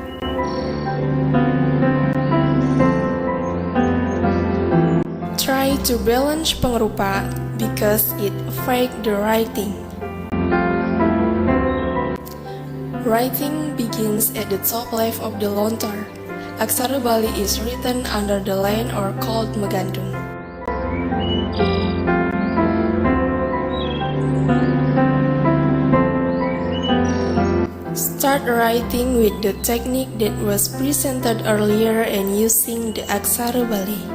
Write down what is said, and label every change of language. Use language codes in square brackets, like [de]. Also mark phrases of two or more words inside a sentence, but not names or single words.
[en] Try to balance pengerupa because it affects the writing. Writing begins at the top left of the lontar. Aksara Bali is written under the line or called megandung. Start writing with the technique that was presented earlier and using the Aksara Bali.